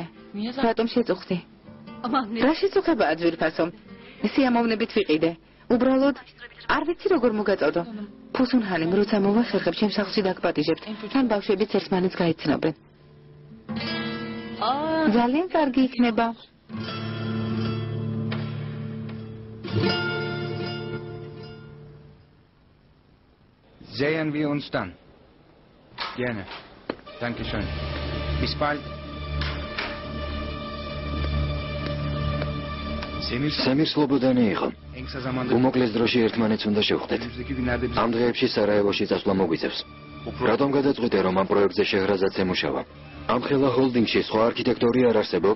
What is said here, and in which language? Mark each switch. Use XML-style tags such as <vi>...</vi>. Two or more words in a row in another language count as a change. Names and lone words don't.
<ka>რატომ შეწუხდი? რა შეწუხებაა ძვირფასო? სიამოვნებით ვიყიდე. უბრალოდ არ ვიცი როგორ მოგაწოდო. ფუსუნჰანიმ როცა მოვა ხერხებს ჩემს სახლში დაგპატიჟებთ. თან ბავშვებიც ერთმანეთს გაიცნობენ. ძალიან კარგი იქნება.</ka> <de>Sehen wir uns dann. Gerne. Danke schön. Bis bald.</de> <ka>სემირ სლობოდანი იყო. უმოკლეს დროში ერთმანეთს უნდა შევხვდეთ. ამ დღეებში სარაევოში წასვლა მოგვიწევს. რატომ გადაწყვიტე რომ ამ პროექტზე შეჰრაზადს ემუშავა? ამ ხელა ჰოლდინგში სხვა არქიტექტორი არ არსებობს?</ka>